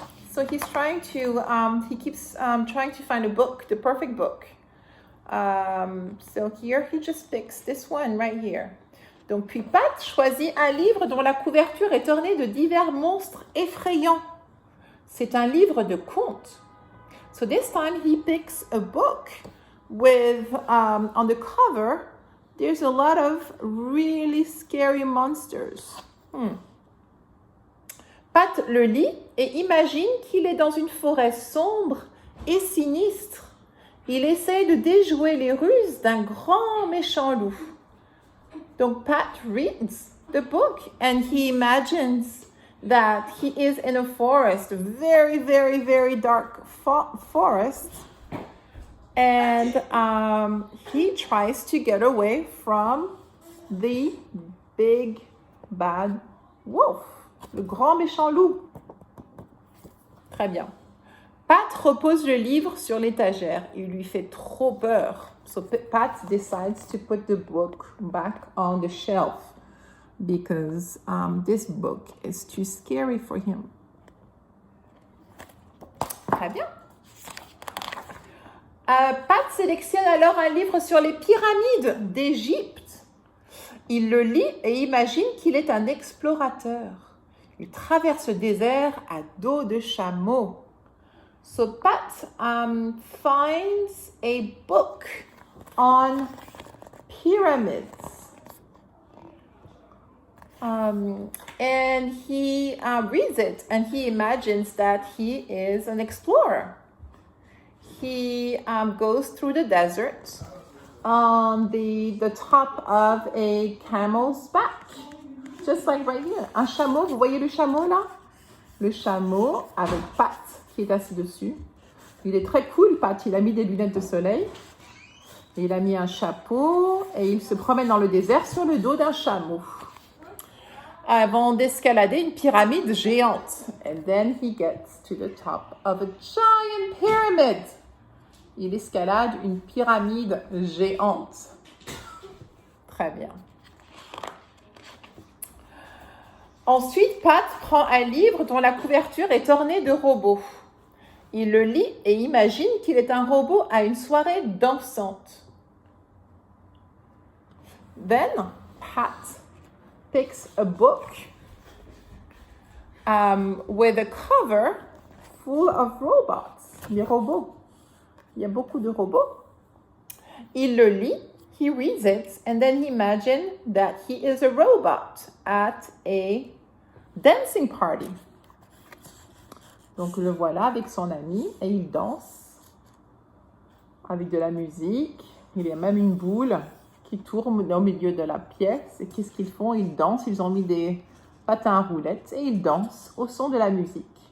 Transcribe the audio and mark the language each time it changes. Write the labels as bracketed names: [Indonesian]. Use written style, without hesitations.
[English] So he's trying to, he keeps trying to find a book, the perfect book. So here he just picks this one right here. [French] Donc puis Pat choisit un livre dont la couverture est ornée de divers monstres effrayants. C'est un livre de contes. [English] So this time he picks a book with, on the cover, there's a lot of really scary monsters. [French] Pat le lit et imagine qu'il est dans une forêt sombre et sinistre. Il essaie de déjouer les ruses d'un grand méchant loup. [English] Donc Pat reads the book and he imagines that he is in a forest, a very, very, very dark forest. And he tries to get away from the big bad wolf. [French] Le grand méchant loup. Très bien. Pat repose le livre sur l'étagère. Il lui fait trop peur. [English] So Pat decides to put the book back on the shelf because this book is too scary for him. [French] Très bien. Pat sélectionne alors un livre sur les pyramides d'Égypte. Il le lit et imagine qu'il est un explorateur. Il traverse le désert à dos de chameau. [English] So Pat finds a book on pyramids. And he reads it and he imagines that he is an explorer. He goes through the desert on the top of a camel's back. Just like right here. [French] Un chameau, vous voyez le chameau là? Le chameau avec Pat qui est assis dessus. Il est très cool, Pat. Il a mis des lunettes de soleil. Il a mis un chapeau et il se promène dans le désert sur le dos d'un chameau. Avant d'escalader une pyramide géante. [English] And then he gets to the top of a giant pyramid. [French] Il escalade une pyramide géante. Très bien. Ensuite, Pat prend un livre dont la couverture est ornée de robots. Il le lit et imagine qu'il est un robot à une soirée dansante. [English] Then, Pat picks a book with a cover full of robots. [French] Les robots. Il y a beaucoup de robots. Il le lit. [English] He reads it and then he imagines that he is a robot at a dancing party. [French] Donc le voilà avec son ami et il danse avec de la musique. Il y a même une boule qui tourne au milieu de la pièce. Et qu'est-ce qu'ils font? Ils dansent, ils ont mis des patins à roulettes et ils dansent au son de la musique.